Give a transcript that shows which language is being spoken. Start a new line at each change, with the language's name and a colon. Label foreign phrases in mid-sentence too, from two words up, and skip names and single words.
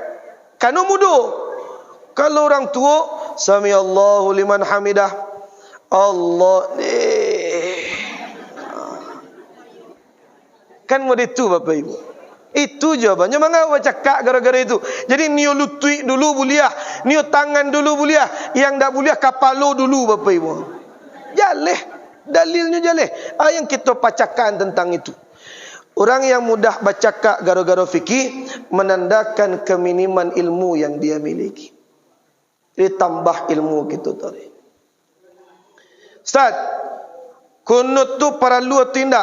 Indonesian: Karena muda. Kalau orang tua,
Arabic: Sami Allahu liman hamidah.
Indonesian: Allah kan model itu Bapak Ibu. Itu jawabannya. Mengapa cakap gara-gara itu?
Minangkabau: Jadi nio lutui dulu buliah, nio tangan dulu buliah, yang tak buliah kapalo dulu Bapak Ibu. Jaleh, dalilnya jaleh.
Indonesian: Yang kita bacakan tentang itu. Orang yang mudah bercakap gara-gara fikih menandakan keminiman ilmu yang dia miliki. Ditambah ilmu kita tadi. Ustaz, kunut tu perlu atau tidak?